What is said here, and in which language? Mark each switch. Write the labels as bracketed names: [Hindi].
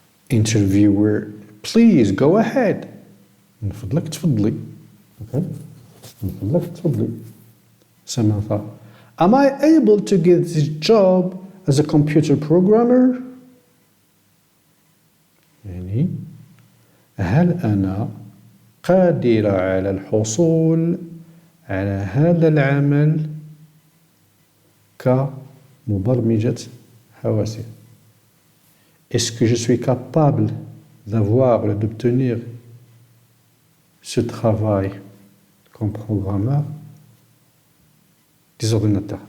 [English] Interviewer please go ahead [Arabic] من فضلك تفضلي. okay من فضلك تفضلي. [English] Samantha am I able to get this job as a computer programmer [Arabic] يعني هل أنا قادرة على الحصول على هذا العمل كمبرمجة حواسيب. [French] Est-ce que je suis capable d'obtenir ce travail comme programmeur des ordinateurs.